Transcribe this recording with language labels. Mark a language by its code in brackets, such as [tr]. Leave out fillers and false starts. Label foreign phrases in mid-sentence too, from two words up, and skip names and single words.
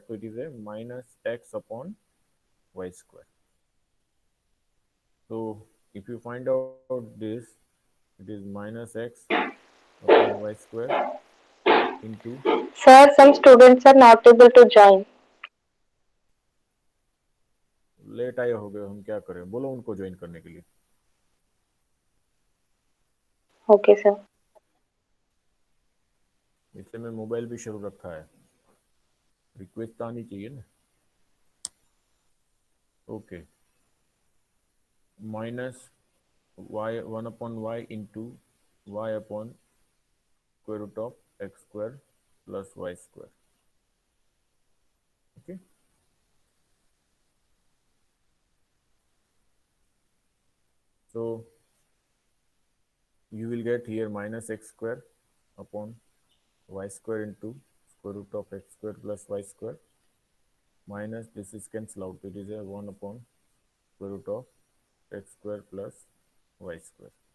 [en] So it is a minus x upon y square. So if you find out this, it is minus x upon y square into Sir, some students are not able to join. [hi] लेट आए हो गए, हम क्या करें, बोलो उनको ज्वाइन करने के लिए. [en] Okay, sir. [hi] इसलिए मैं मोबाइल भी शुरू रखा है, रिक्वेस्ट तो आनी चाहिए ना. [en] Okay, minus y 1 upon y into y upon square root of x square plus y square. Okay, so you will get here minus x square upon y square into square root of x square plus y square minus this is cancel out, it is a 1 upon square root of x square plus y square.